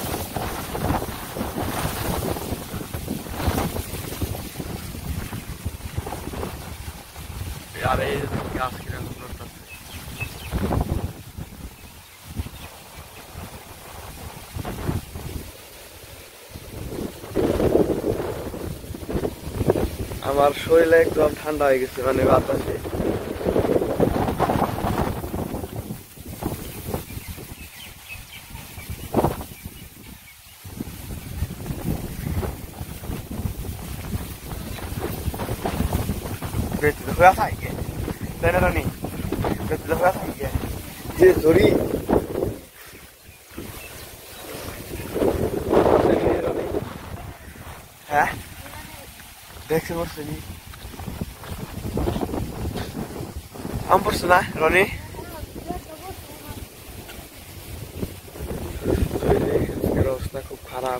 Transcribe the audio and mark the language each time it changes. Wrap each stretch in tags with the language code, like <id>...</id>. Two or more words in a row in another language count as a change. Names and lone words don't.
<bn>আর এই গাছ কিরকম নড়তেছে। আমার শরীরে একদম ঠান্ডা হয়ে গেছে, মানে বাতাসে।</bn> <es>Vete lo juegas ahí, ¿qué? Ven, Ronnie. Vete lo juegas ahí, ¿qué? Sí, Zuri.</es> <bn>হ্যাঁ দেখছি পড়ছে নি, আম পড়ছে না রনি? অবস্থা খুব খারাপ।</bn>